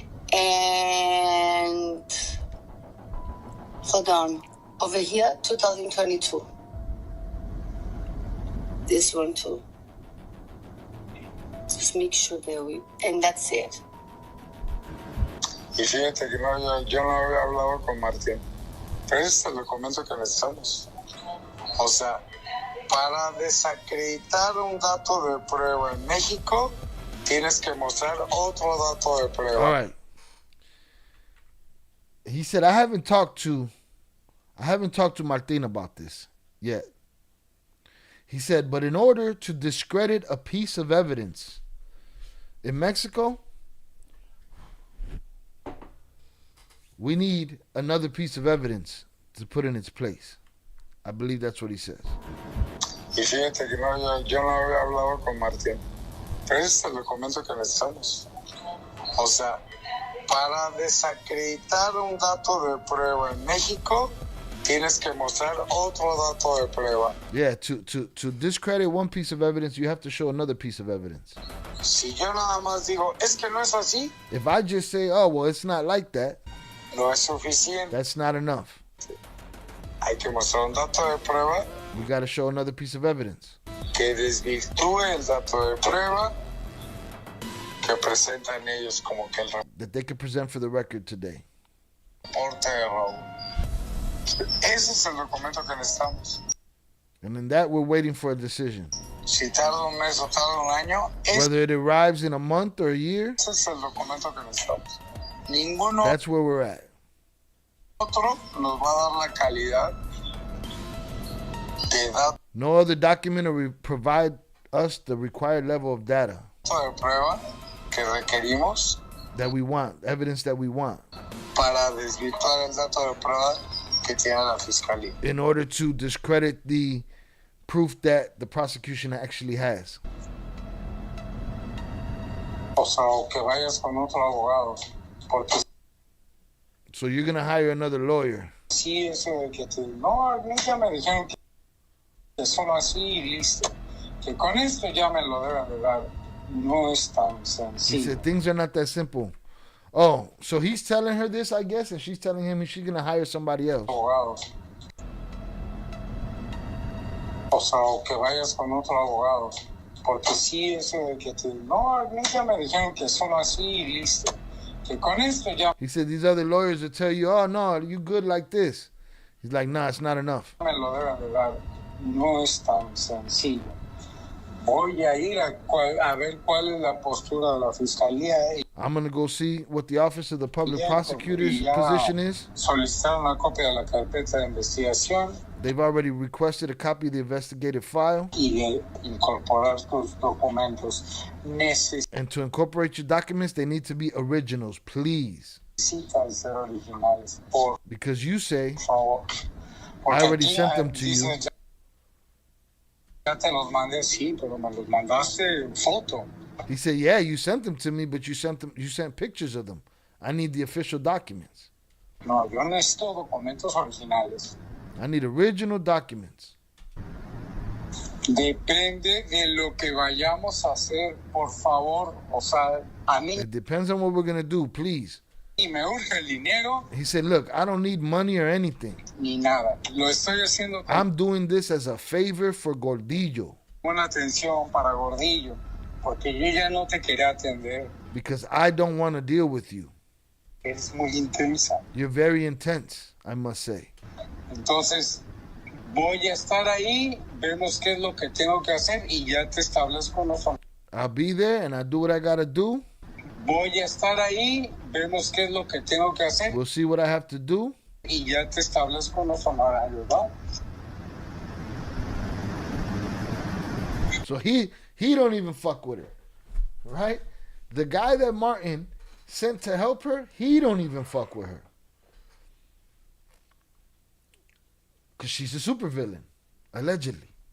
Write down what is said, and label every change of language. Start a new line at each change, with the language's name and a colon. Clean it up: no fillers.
English: And hold on, over here, 2022. This one too. Just make sure and that's it.
Spanish: Y fíjate que yo no había hablado con Martín, pero ese es el documento que necesitamos. O sea, para desacreditar un dato de prueba en México, tienes que mostrar otro dato de prueba.
English: All right. He said, I haven't talked to Martin about this yet. He said, but in order to discredit a piece of evidence in Mexico, we need another piece of evidence to put in its place. I believe that's what he says.
Spanish: Y fíjate que yo no había hablado con Martín, pero ese es el documento que necesitamos. O sea, para desacreditar un dato de prueba en México, tienes que mostrar otro dato de prueba.
English: Yeah, to discredit one piece of evidence, you have to show another piece of evidence.
Spanish: Si yo nada más digo, es que no es así.
English: If I just say, oh, well, it's not like that,
Spanish: no es suficiente.
English: That's not enough.
Spanish: Hay que mostrar un dato de prueba.
English: We got to show another piece of evidence.
Spanish: Que desvirtúe el dato de prueba que presentan ellos como que el
English: that they could present for the record today.
Spanish: Reporte de robo. Ese es el documento que necesitamos.
English: And in that, we're waiting for a decision.
Spanish: Si tarda un mes o tarda un año,
English: whether it arrives in a month or a year,
Spanish: ese es el documento que necesitamos. Ninguno
English: that's where we're at.
Spanish: Otro nos va a dar la calidad de datos.
English: No other document will provide us the required level of data
Spanish: De prueba que requerimos
English: that we want, evidence that we want,
Spanish: para desvirtuar el dato de prueba que tiene la fiscalía.
English: In order to discredit the proof that the prosecution actually has.
Spanish: O sea, que vayas con otro abogado, porque
English: so you're gonna hire another lawyer.
Spanish: Sí, eso de que no, a mí ya me dijeron que solo así y listo. Que con esto ya me lo deben de dar. No es tan sencillo.
English: He said things are not that simple. Oh, so he's telling her this, I guess, and she's telling him she's gonna hire somebody else.
Spanish: Abogados. O sea, o que vayas con otro abogado. Porque sí, eso de que no, a mí ya me dijeron que solo así y listo. que con esto ya
English: He said these other lawyers will tell you, oh no, you good like this. He's like, nah, it's not enough.
Spanish: me lo deben de dar. No es tan sencillo. Voy a ir a ver cuál es la postura de la fiscalía.
English: I'm going to go see what the Office of the Public Prosecutor's position is.
Spanish: Solicitar una copia de la carpeta de investigación.
English: They've already requested a copy of the investigative file.
Spanish: Y de incorporar tus documentos.
English: And to incorporate your documents, they need to be originals, please.
Spanish: Necesitan ser originales.
English: Because you say,
Spanish: Por favor.
English: I already sent them to you.
Spanish: Ya te los mandé, sí, pero me los mandaste en foto.
English: He said, yeah, you sent them to me, but you sent pictures of them. I need the official documents.
Spanish: No, yo necesito documentos originales.
English: I need original documents.
Spanish: Depende de lo que vayamos a hacer, por favor. O sea, a mí.
English: It depends on what we're going to do, please.
Spanish: Y me urge el dinero.
English: He said, look, I don't need money or anything.
Spanish: Ni nada. Lo estoy haciendo.
English: I'm doing this as a favor for Gordillo.
Spanish: Una atención para Gordillo. Porque yo ya no te quería atender.
English: Because I don't want to deal with you.
Spanish: Eres muy intensa.
English: You're very intense, I must say.
Spanish: Entonces, voy a estar ahí, vemos qué es lo que tengo que hacer y ya te establezco los honorarios.
English: I'll be there and I do what I got to do.
Spanish: Voy a estar ahí, vemos qué es lo que tengo que hacer.
English: We'll see what I have to do.
Spanish: Y ya te establezco los honorarios, ¿va?
English: So he don't even fuck with her, right? The guy that Martin sent to help her, he don't even fuck with her. Because she's a supervillain, allegedly.